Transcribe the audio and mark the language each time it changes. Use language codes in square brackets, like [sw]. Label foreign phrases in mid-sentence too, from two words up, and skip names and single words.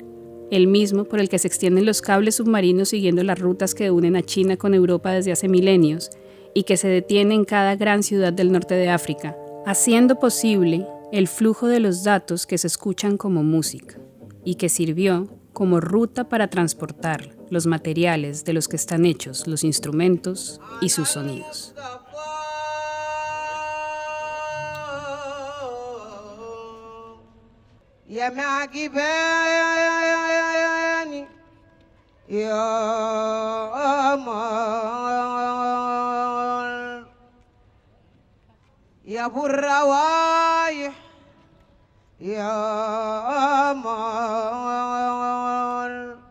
[es] El mismo por el que se extienden los cables submarinos siguiendo las rutas que unen a China con Europa desde hace milenios y que se detiene en cada gran ciudad del norte de África, haciendo posible el flujo de los datos que se escuchan como música y que sirvió como ruta para transportar los materiales de los que están hechos los instrumentos y sus sonidos. [ar] يا معجباني يا أمل يا أبو الروايح يا أمل